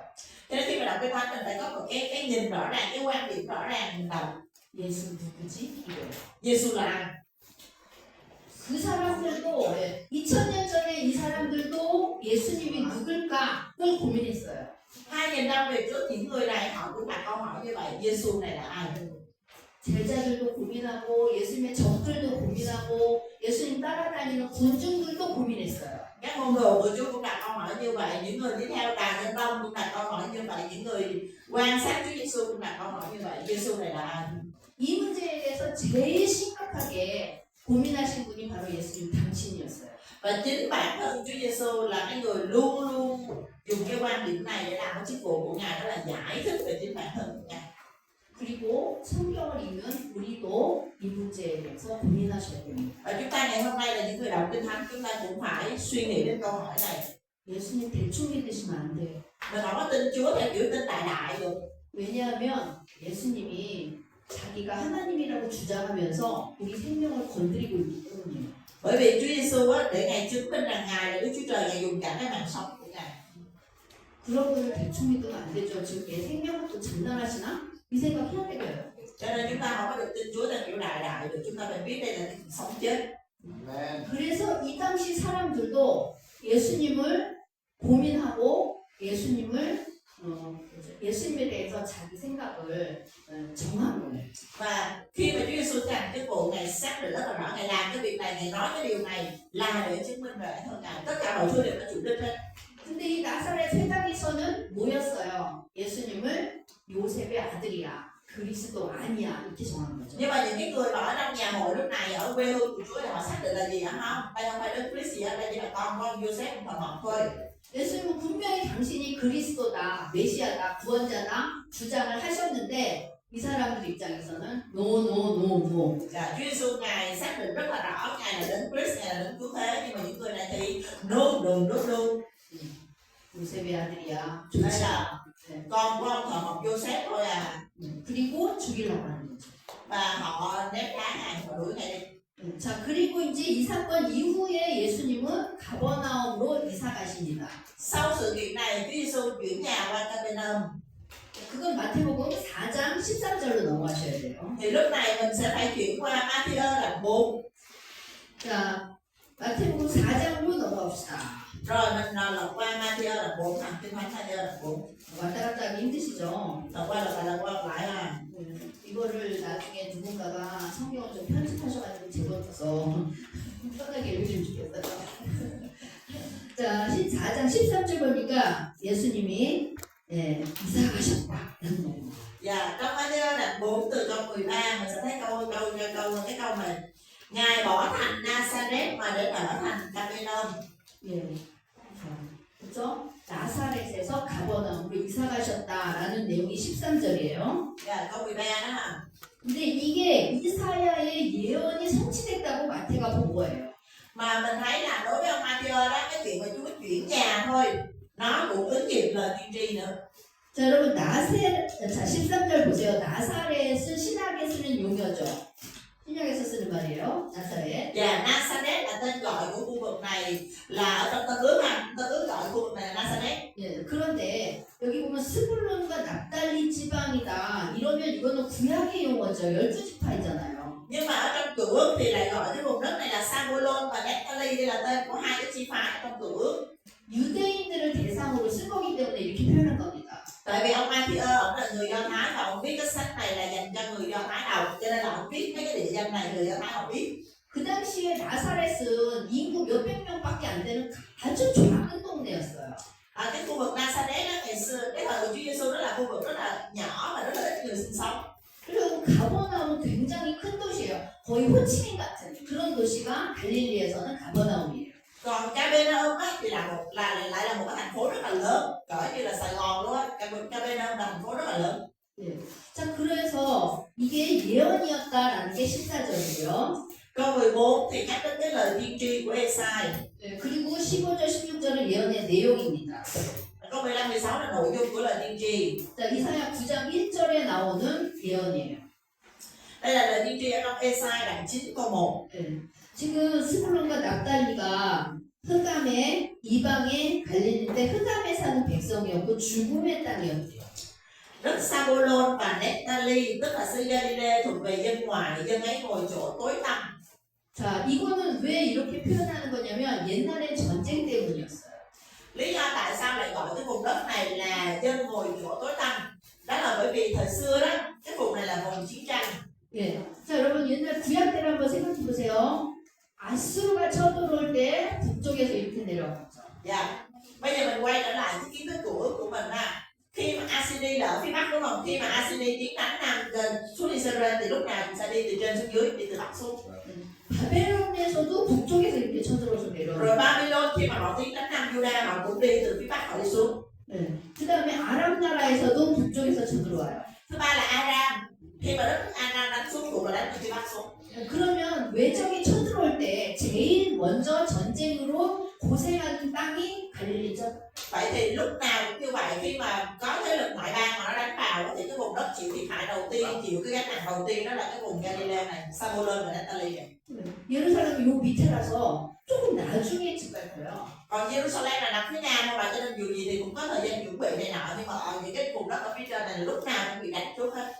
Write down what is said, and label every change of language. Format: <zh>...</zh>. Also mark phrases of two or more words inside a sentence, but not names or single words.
<vi>Cho nên khi mà đọc cái thánh mình phải có một cái nhìn rõ ràng, cái quan điểm rõ ràng mình đọc.</vi> <ko>예수 누구지? 이거예요.</ko> <vi>Giêsu là ai?</vi> <ko>그 사람들도 2000년 전에 이 사람들도 예수님이 누굴까 그걸 고민했어요.</ko> <vi>2000 năm về trước những người này họ cũng đặt câu hỏi như vậy. Giêsu này là ai?</vi> <ko>제자들도 고민하고 예수님의 적들도 고민하고 예수님 따라다니는 군중들도 고민했어요.</ko> <vi>Các môn đồ của Chúa cũng đặt câu hỏi như vậy, những người đi theo đàn nhân đông cũng đặt câu hỏi như vậy, những người quan sát Chúa Giêsu cũng đặt câu hỏi như vậy. Giêsu này là ai?</vi> <ko>이 문제에 대해서 제일 심각하게 고민하신 분이 바로 예수님 당신이었어요.</ko> <vi>Và chính bản thân Chúa Giêsu là cái người luôn luôn dùng cái quan điểm này để làm cái chức vụ của Ngài, đó là giải thích về chính bản thân của Ngài.</vi> <ko>그리고 성경을 읽는 우리도 이 문제에 대해서 고민하셔야 됩니다.</ko> <vi>Và chúng ta ngày hôm nay là những người đọc Kinh Thánh, chúng ta cũng phải suy nghĩ đến câu hỏi này.</vi> <ko>예수님 대충 믿으시면 안 돼요.</ko> <vi>Mình không có tin Chúa theo kiểu tin đại đại được.</vi> <ko>왜냐하면 예수님이 자기가 하나님이라고 주장하면서 우리 생명을 건드리고 있기 때문이에요.</ko> <vi>Bởi vì Chúa Giêsu để Ngài chứng minh rằng Ngài là Đức Chúa Trời, Ngài dùng cả cái mạng sống của Ngài.</vi> <ko>그런 분을 대충 믿으면 안 되죠. 지금 얘 생명부터 장난하시나? 이 생각 해야 되고요.</ko> <vi>Cho nên chúng ta không có được tin Chúa theo kiểu đại đại được. Chúng ta phải biết đây là sống chết.</vi> <ko>그래서 이 당시 사람들도 예수님을 고민하고 예수님에 대해서 자기 생각을 지역을 정한 거예요.</ko> <vi>Và khi mà Chúa Giêsu làm cái vụ Ngài xác định rất là rõ, Ngài làm cái việc này, Ngài nói cái điều này là để chứng minh về bản thân Ngài. Tất cả mọi thứ đều có chủ đích hết.</vi> <ko>근데 이 나사렛 회당에서는 뭐였어요? 예수님을 요셉의 아들이야, 그리스도 아니야, 이렇게 정한 거죠.</ko> <vi>Nhưng mà những cái người mà ở trong nhà hội lúc này ở quê hương của Chúa thì họ xác định là gì hả không? Đây không phải Đức Christ gì hết, đây chỉ là con Joseph thần học thôi.</vi> <ko>예수님은 분명히 당신이 그리스도다, 메시아다, 구원자다 주장을 하셨는데 이 사람들 입장에서는 노.</ko> <vi>Dạ, Chúa Giêsu Ngài xác định rất là rõ Ngài là Đấng Christ, Ngài là Đấng Cứu Thế, nhưng mà những người này thì no.</vi> <ko>요셉의 아들이야.</ko> <vi>Đây là con của ông thợ mộc Joseph thôi à.</vi> <ko>그리고 죽이려고 하는 거죠.</ko> <vi>Và họ ném đá Ngài, họ đuổi Ngài đi.</vi> <ko>자, 그리고 이제 이 사건 이후에 예수님은 가버나움으로 이사 가십니다.</ko> <vi>Sau sự kiện này, Chúa Giêsu chuyển nhà qua Capernaum.</vi> <ko>그건 마태복음 4장 13절로 넘어가셔야 돼요.</ko> <vi>Thì lúc này mình sẽ phải chuyển qua Matthew đoạn 4.</vi> <ko>자, 마태복음 4장으로 넘어갑시다.</ko> <vi>Rồi mình lật qua Matthew đoạn 4, thằng Kinh Thánh Matthew đoạn 4.</vi> <ko>왔다 갔다 하기 힘드시죠?</ko> <vi>Lật qua lại à.</vi> <ko>이거를 나중에 누군가가 성경을 좀 편집하셔가지고 집어넣어서 편하게 읽으시면 좋겠어요. 자, 4장 13절 보니까 예수님이 이사 가셨다라는 겁니다.</ko> <vi>Dạ, trong Matthew đoạn 4 từ câu 13 mình sẽ thấy cái câu này. Ngài bỏ thành Nazareth mà đến ở thành Capernaum.</vi> <ko>예. 그렇죠? 나사렛에서 가버나움으로 이사 가셨다라는 내용이 13절이에요.</ko> <vi>Dạ, câu 13 đó hả?</vi> <ko>근데 이게 이사야의 예언이 성취됐다고 마태가 본 거예요.</ko> <vi>Mà mình thấy là đối với ông Matthew đó, cái chuyện mà Chúa chuyển nhà thôi, nó cũng ứng nghiệm lời tiên tri nữa.</vi> <ko>자, 여러분 자 13절 보세요. 나사렛은 신학에 쓰는 용어죠. 신약에서 쓰는 말이에요. 나사렛.</ko> <vi>Và Nazareth là tên gọi của khu vực này, là ở trong Tân Ước ha. Tân Ước gọi khu vực này là Nazareth.</vi> <ko>예, 그런데 여기 보면 스불론과 납달리 지방이다. 이러면 이거는 구약의 용어죠. 12지파이잖아요.</ko> <vi>Nhưng mà ở trong Cựu Ước thì lại gọi cái vùng đất này là Sa-bu-lôn và Naphtali, đây là tên của hai cái chi phái ở trong Cựu Ước.</vi> <ko>유대인들을 대상으로 쓴 거기 때문에 이렇게 표현한 겁니다.</ko> <vi>Tại vì ông Matthew ông là người Do Thái và ông viết cái sách này là dành cho người Do Thái đầu, cho nên là ông viết mấy cái địa danh này người Do Thái họ biết.</vi> <ko>그 당시에 나사렛은 인구 몇백 명밖에 안 되는 아주 작은 동네였어요.</ko> <vi>Cái khu vực Nazareth đó, ngày xưa cái thời của Chúa Giêsu đó là khu vực rất là nhỏ và rất là ít người sinh sống.</vi> <ko>그리고 가버나움은 굉장히 큰 도시예요. 거의 호치민 같은 그런 도시가 갈릴리에서는 가버나움이에요.</ko> <vi>Còn Capernaum á thì lại là một cái thành phố rất là lớn, cỡ như là Sài Gòn luôn á. Capernaum là thành phố rất là lớn.</vi> <ko>자, 그래서 이게 예언이었다라는 게 14절이고요.</ko> <vi>Câu 14 thì nhắc đến cái lời tiên tri của Esai.</vi> <ko>그리고 15절, 16절은 예언의 내용입니다.</ko> <vi>Câu 15, 16 là nội dung của lời tiên tri.</vi> <ko>자, 이사야 9장 1절에 나오는 예언이에요.</ko> <vi>Đây là lời tiên tri ở trong Esai đoạn 9 câu 1.</vi> <ko>지금 스불론과 납달리가 흑암의 이방의 갈릴리인데 흑암에 사는 백성이었고 죽음의 땅이었대요.</ko> <vi>Đất Sa-bu-lôn và Naphtali tức là xứ Galilee thuộc về dân ngoài, dân ấy ngồi chỗ tối tăm. 자, 이거는 왜 이렇게 표현하는 거냐면 옛날에 전쟁 때문이었어요. Lý do tại sao lại gọi cái vùng đất này là dân ngồi chỗ tối tăm? Đó là bởi vì thời xưa đó, cái vùng này là vùng chiến tranh.</vi> <ko>예. 자, 여러분 옛날 구약 때를 한번 생각해 보세요. 아수르가 쳐들어올 때 북쪽에서 이렇게 내려왔죠.</ko> <vi>Dạ. Bây giờ mình quay trở lại cái kiến thức của mình ha. Khi mà Assyria là ở phía bắc đúng không? Khi mà Assyria tiến đánh Nam xuống Israel thì lúc nào cũng sẽ đi từ trên xuống dưới, đi từ bắc xuống.</vi> <ko>바벨론에서도 북쪽에서 이렇게 쳐들어서 내려와요.</ko> <vi>Rồi Babylon khi mà họ tiến đánh Nam Juda họ cũng đi từ phía bắc họ đi xuống.</vi> <ko>그 다음에 아람 나라에서도 북쪽에서 쳐들어와요.</ko> <vi>Thứ ba là Aram. Khi mà đất Aram đánh xuống cũng là đánh từ phía bắc xuống.</vi> <ko>그러면 외적이 쳐들어올 때 제일 먼저 전쟁으로 고생하는 땅이 갈릴리죠.</ko> <vi>Vậy thì lúc nào cũng như vậy, khi mà có thế lực ngoại bang mà nó đánh vào thì cái vùng đất chịu thiệt hại đầu tiên, chịu cái gánh nặng đầu tiên đó là cái vùng Galilee này, Sa-bu-lôn và Naphtali này.</vi> <ko>예루살렘이 요 밑에라서 조금 나중에 집갈 거예요.</ko> <vi>Còn Jerusalem là nằm phía nam không bà, cho nên dù gì thì cũng có thời gian chuẩn bị này nọ, nhưng mà ở những cái vùng đất ở phía trên này lúc nào cũng bị đánh trước hết.</vi>